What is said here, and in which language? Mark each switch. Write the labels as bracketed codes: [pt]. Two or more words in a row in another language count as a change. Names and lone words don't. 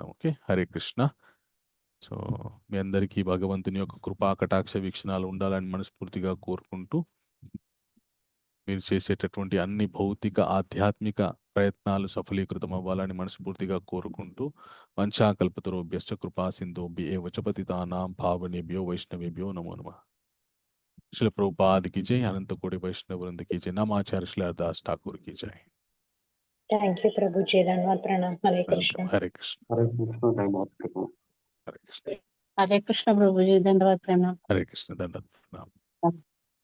[te] ఓకే. హరే కృష్ణ. సో, మీ అందరికీ భగవంతుని యొక్క కృపా కటాక్ష వీక్షణాలు ఉండాలని మనస్ఫూర్తిగా కోరుకుంటూ, మీరు చేసేటటువంటి అన్ని భౌతిక, ఆధ్యాత్మిక ప్రయత్నాలు సఫలీకృతం అవ్వాలని మనస్ఫూర్తిగా కోరుకుంటూ, [sa] వంచాకల్పతరుభ్యశ్చ కృపా సింధుభ్య ఏవ చ పతితానాం పావనేభ్యో వైష్ణవేభ్యో నమో నమః. [hi] श्रील प्रभुपाद की जय. अनंत कोटि वैष्णव वृंद की जय. नमाचार्य श्री हरदास ठाकुर की जय. [en] thank you [hi] प्रभु जी. धन्यवाद. प्रणाम. हरे कृष्ण. वेलकम. हरे कृष्ण. हरे कृष्ण. धन्यवाद प्रभु. हरे कृष्ण. हरे कृष्ण प्रभु जी, धन्यवाद प्रणाम. हरे कृष्ण. दंडवत प्रणाम.